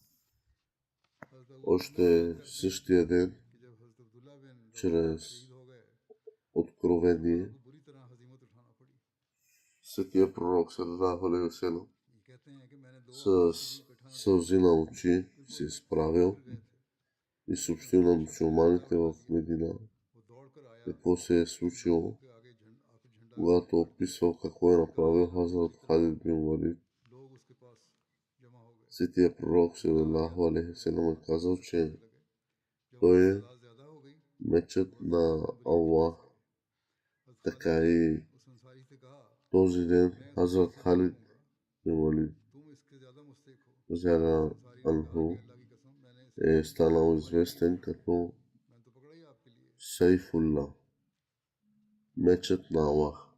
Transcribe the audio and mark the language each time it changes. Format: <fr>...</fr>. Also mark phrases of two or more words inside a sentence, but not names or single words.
<bg>още същия ден чрез откровение. Светия пророк</bg> <ar>صلى الله عليه وسلم</ar> <bg>с сълзи на очи се изправил и съобщил на мусулманите в Медина какво се е случило, когато описвал какво е направил Хазрат Халид бин Валид. Светия пророк</bg> <ar>صلى الله عليه وسلم</ar> <bg>е казал, че той е мечът на Аллах. Така и този ден Хазрат Халид бин Валид</bg> <ar>رضي الله عنه</ar> <bg>е станал известен като Сайфулла, мечът на Аллах.</bg>